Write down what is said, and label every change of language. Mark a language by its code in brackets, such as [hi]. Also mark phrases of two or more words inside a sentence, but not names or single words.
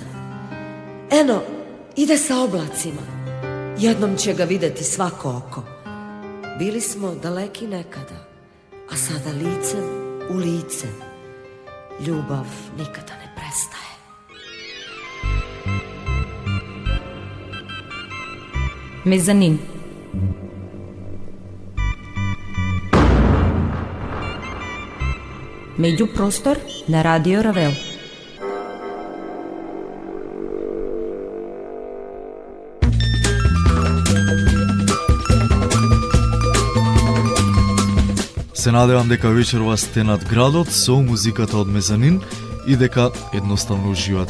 [sr] Eno, ide sa oblacima, jednom će ga videti svako oko. Bili smo daleki nekada, a sada licem u lice. Ljubav nikada ne prestaje. [mk] Мезанин. Меѓупростор на Радио Равел. Се надевам дека вечерва сте над градот со музиката од Мезанин и дека едноставно уживате.